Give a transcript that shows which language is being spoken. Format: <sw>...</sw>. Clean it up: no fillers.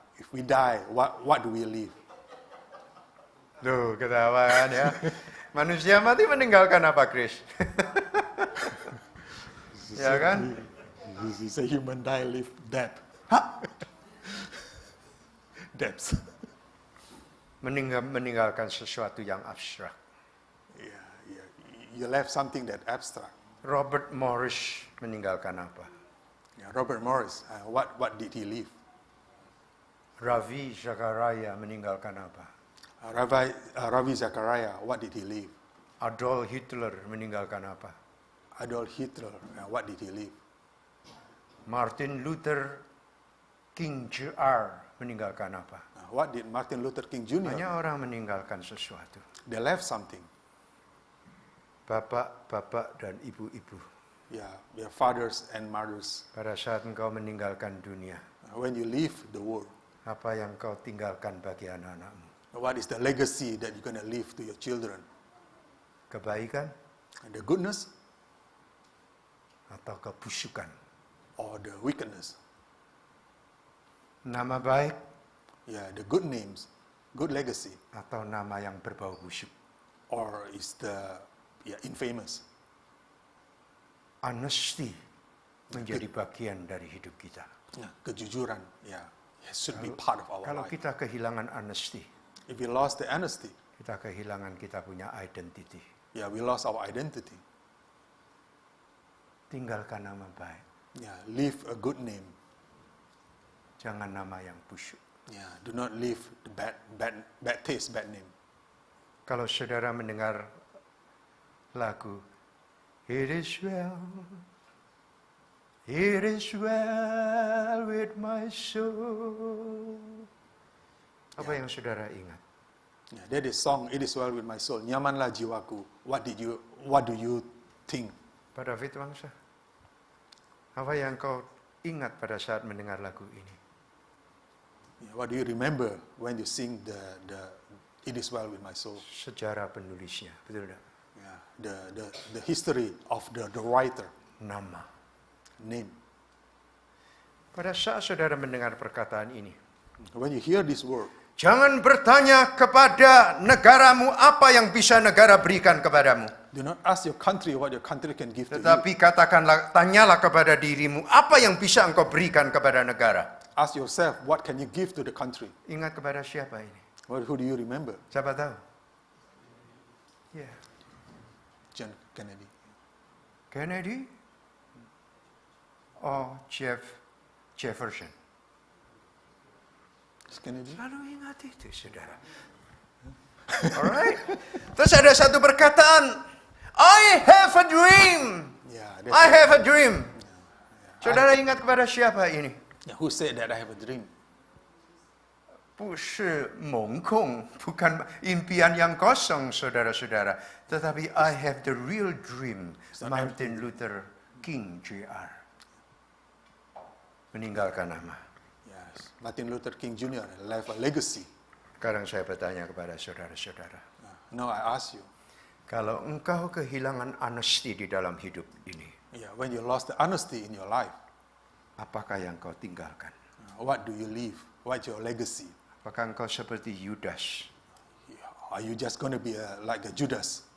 <en>If we die, what do we leave?</en> <id>Loh, ketawa kan ya. Manusia mati meninggalkan apa, Chris? Ya kan?</id> <en>He say human die, live death. Huh? Debts.</en> <id>Meninggalkan sesuatu yang abstrak.</id> <en>Yeah. You left something that abstract.</en> <id>Robert Morris meninggalkan apa?</id> <en>Yeah, Robert Morris, what did he leave?</en> <id>Ravi Zachariah meninggalkan apa?</id> <en>Ravi Zachariah, what did he leave?</en> <id>Adolf Hitler meninggalkan apa?</id> <en>Adolf Hitler, what did he leave?</en> <id>Martin Luther King Jr. meninggalkan apa?</id> <en>What did Martin Luther King Jr.?</en> <id>Banyak orang meninggalkan sesuatu.</id> <en>They left something.</en> <id>Bapak-bapak dan ibu-ibu,</id> <en>Yeah, their fathers and mothers.</en> <id>pada saat engkau meninggalkan dunia,</id> <en>When you leave the world,</en> <id>apa yang kau tinggalkan bagi anak-anakmu?</id> <en>what is the legacy that you're going to leave to your children?</en> <id>Kebaikan</id> <en>And the goodness</en> <id>atau kebusukan?</id> <en>or the wickedness?</en> <id>Nama baik</id> <en>Yeah, the good names, good legacy,</en> <id>atau nama yang berbau busuk?</id> <en>or is the infamous?</en> <id>Honesty menjadi bagian dari hidup kita.</id> <en>Yeah, kejujuran, yeah, it should be part of our</en> <id>Kalau</id> <en>life.</en> <id>kita kehilangan honesty,</id> <en>If we lost the honesty,</en> <id>kita kehilangan kita punya identity.</id> <en>yeah, we lost our identity.</en> <id>Tinggalkan nama baik,</id> <en>Yeah, leave a good name.</en> <id>jangan nama yang busuk.</id> <en>Yeah, do not leave the bad taste, bad name.</en> <id>Kalau saudara mendengar lagu It is well,</id> <en>It is well with my soul.</en> <id>Apa yang saudara ingat?</id> <en>Yeah, that is song, It is well with my soul.</en> <id>Nyamanlah jiwaku.</id> <en>What do you think?</en> <id>Pak David Wangsa, apa yang kau ingat pada saat mendengar lagu ini?</id> <en>Yeah, what do you remember when you sing the It is well with my soul?</en> <id>Sejarah penulisnya, betul tidak?</id> <en>Yeah, the history of the writer,</en> <id>Nama.</id> <en>name.</en> <id>Pada saat saudara mendengar perkataan ini,</id> <en>When you hear this word,</en> <id>jangan bertanya kepada negaramu apa yang bisa negara berikan kepadamu.</id> <en>do not ask your country what your country can give to you.</en> <id>Tetapi katakanlah, tanyalah kepada dirimu, apa yang bisa engkau berikan kepada negara.</id> <en>Ask yourself, what can you give to the country?</en> <id>Ingat kepada siapa ini?</id> <en>Who do you remember?</en> <id>Siapa tahu? Ya, John Kennedy. Kennedy? Oh, Jefferson. Kennedy? Selalu ingat itu, saudara. Alright. Terus ada satu perkataan,</id> <en>I have a dream. Yeah, I have a dream.</en> <id>Saudara ingat kepada siapa ini?</id> <en>who said that I have a dream?</en> <zh>不是梦空,</zh> <id>bukan impian yang kosong, saudara-saudara.</id> <en>Tetapi I have the real dream.</en> <id>Martin Luther King Jr. Meninggalkan nama.</id> <en>Yes, Martin Luther King Jr. left a legacy.</en> <id>Sekarang saya bertanya kepada saudara-saudara.</id> <en>Now I ask you,</en> <id>Kalau engkau kehilangan honesty di dalam hidup ini,</id> <en>when you lost the honesty in your life,</en> <id>apakah yang kau tinggalkan?</id> <en>what do you leave? What's your legacy?</en> <id>Apakah engkau seperti Yudas,</id> <en>Are you just going to be like a Judas,</en>